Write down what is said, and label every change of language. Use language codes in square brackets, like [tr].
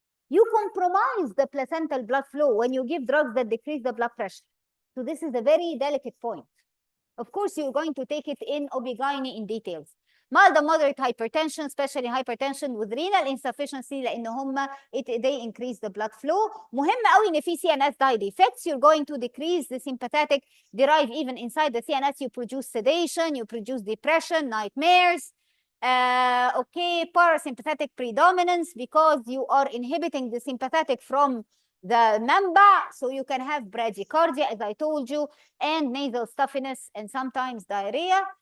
[en] You compromise the placental blood flow when you give drugs that decrease the blood pressure. So this is a very delicate point. Of course, you're going to take it in OB/GYN in details. mild and moderate hypertension, especially hypertension with renal insufficiency [ar] لان هم [en] they increase the blood flow. [ar] مهم قوي ان في [en] CNS side effects. You're going to decrease the sympathetic, derive even inside the CNS. You produce sedation, you produce depression, nightmares. Okay, parasympathetic predominance because you are inhibiting the sympathetic from the member, so you can have bradycardia, as I told you, and nasal stuffiness, and sometimes diarrhea.